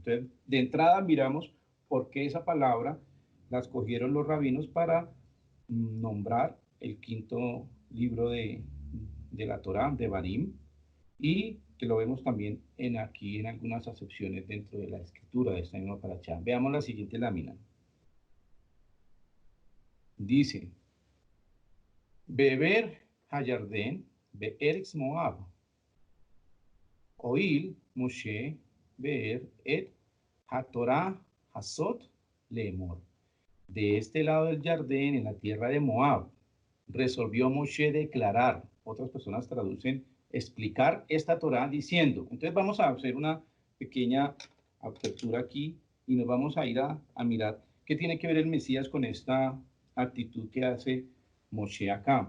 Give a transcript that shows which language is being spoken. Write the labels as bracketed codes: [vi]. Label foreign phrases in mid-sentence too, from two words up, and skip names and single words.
[es] Entonces, de entrada miramos por qué esa palabra la escogieron los rabinos para nombrar el quinto libro de la Torá, de Barim, y que lo vemos también aquí en algunas acepciones dentro de la escritura de esta misma parashá. Veamos la siguiente lámina. [he] Dice, בעבר הירדן בארץ מואב הואיל משה באר את התורה הזאת לאמר. [es] De este lado del Jardín, en la tierra de Moab, resolvió Moshe declarar, otras personas traducen, explicar esta Torá diciendo. Entonces vamos a hacer una pequeña apertura aquí y nos vamos a ir a mirar qué tiene que ver el Mesías con esta actitud que hace Moshe acá.